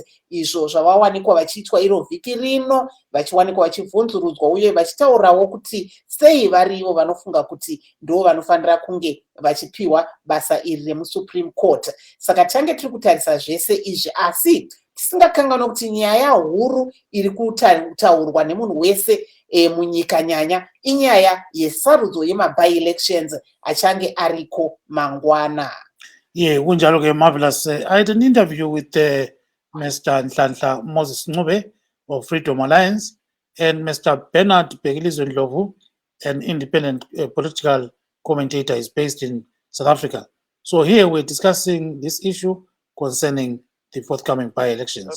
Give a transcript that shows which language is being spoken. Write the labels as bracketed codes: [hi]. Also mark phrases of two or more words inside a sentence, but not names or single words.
[sn] Izvo zvavawanikwa vachiitwa iro vhiki rino vachiwanikwa vachibvunzurudzwa uye vachitaura kutaurawo kuti sei varivo vanofunga kuti ndo vanofanira kunge vachipiwa basa iri remuSupreme Court. Saka tange tiri kutarisa zvese izvi, asi tisingakanganwa kuti nyaya huru iri kutaurwa nemunhu wese munyika nyanya inyaya yesarudzo yema-by-elections achange ariko mangwana. [nd] Yeah, kunjalo ke marvelous. [en] I had an interview with Mr. Nhlanhla Moses Ncube of Freedom Alliance and Mr. Bhekilizwe Ndlovu, an independent political commentator, is based in South Africa. So here we're discussing this issue concerning the forthcoming by-elections.